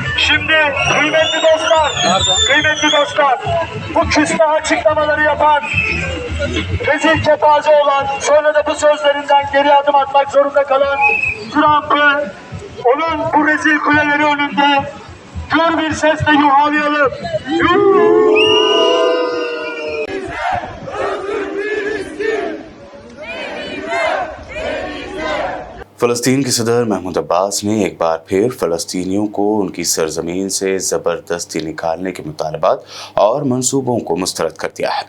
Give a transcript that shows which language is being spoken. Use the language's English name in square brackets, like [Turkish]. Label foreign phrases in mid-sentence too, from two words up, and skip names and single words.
[Turkish] Şimdi kıymetli dostlar, bu küsme açıklamaları yapan, rezil kepaze olan, sonra da bu sözlerinden geri adım atmak zorunda kalan Trump'ı, onun bu rezil kuleleri önünde gür bir sesle yuhalayalım. [Hindi] फ़लस्तीन के सदर महमूद अब्बास ने एक बार फिर फ़लस्तीनियों को उनकी सरजमीन से ज़बरदस्ती निकालने के मुतालबात और मंसूबों को मुस्तरद कर दिया है।